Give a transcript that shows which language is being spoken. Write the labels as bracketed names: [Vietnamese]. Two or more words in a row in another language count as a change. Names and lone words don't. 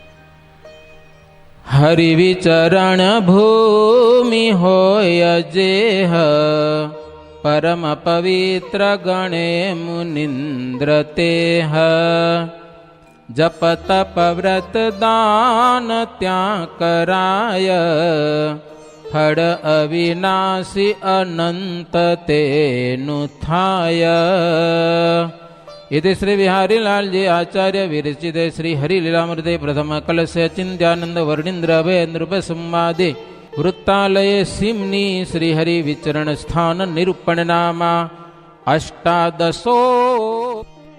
[Gujarati] હરિ વિચરણ ભૂમિ હોય જેહ, પરમ પવિત્ર ગણે મુનિન્દ્ર તેહ. જપ તપ વ્રત દાન ત્યાં કરાય, ફળ અવિનાશી અનંત તેનું થાય. [Sanskrit] इति श्री विहारीलालजी आचार्य विरचित श्री हरिलीलामृते प्रथम कलश चिंत्यानंद वर्णींद्र अभय नृप संवादे वृत्तालये सिमनी श्री हरि विचरण स्थान निरूपण नामा 18